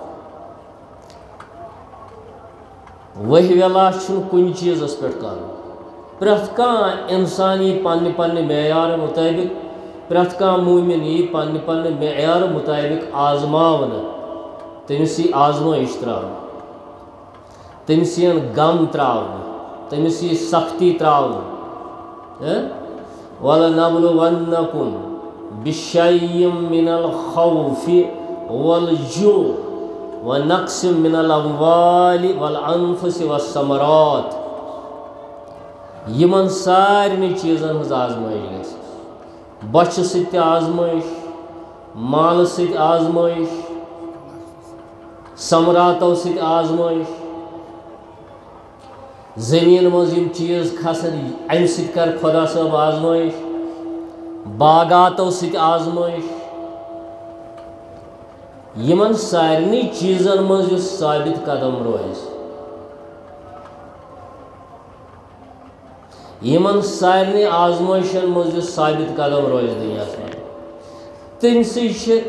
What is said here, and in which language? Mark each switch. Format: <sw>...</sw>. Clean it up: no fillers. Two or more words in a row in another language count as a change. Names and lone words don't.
<ks>ؤہۍ ویلا چھُنہٕ کُنہِ چیٖزس پٮ۪ٹھ کرُن پرٛٮ۪تھ کانٛہہ اِنسان یی پننہِ پننہِ معیار مُطٲبِق پرٛٮ۪تھ کانٛہہ موٗمِن یی پننہِ پننہِ معیار مُطٲبِق آزماونہٕ تٔمِس یی آزمٲیش ترٛاونہٕ تٔمِس یِن غم ترٛاونہٕ تٔمِس یی سختی ترٛاونہٕ</ks> <ar>وَلَنَبْلُوَنَّكُمْ بِشَيْءٍ مِّنَ الْخَوْفِ وَالْجُوعِ وَنَقْصٍ مِّنَ الْأَمْوَالِ وَالْأَنفُسِ وَالثَّمَرَاتِ</ar> <ks>یِمن سارنٕے چیٖزن ہٕنٛز آزمٲیش گژھِ بۄچھِ سۭتۍ تہِ آزمٲیش مالہٕ سۭتۍ آزمٲیش ثمراتو سۭتۍ آزمٲیش زٔمیٖن منٛز یِم چیٖز کھسن اَمہِ سۭتۍ کر خۄدا صٲب آزمٲیش باغاتو سۭتۍ آزمٲیش یِمن سارنٕے چیٖزن منٛز یُس ثابت قدم روزِ یِمن سارنٕے آزمٲیشن منٛز یُس ثابت قدم روزِ دُنیاہس منٛز تٔمۍ سٕے چھِ</ks>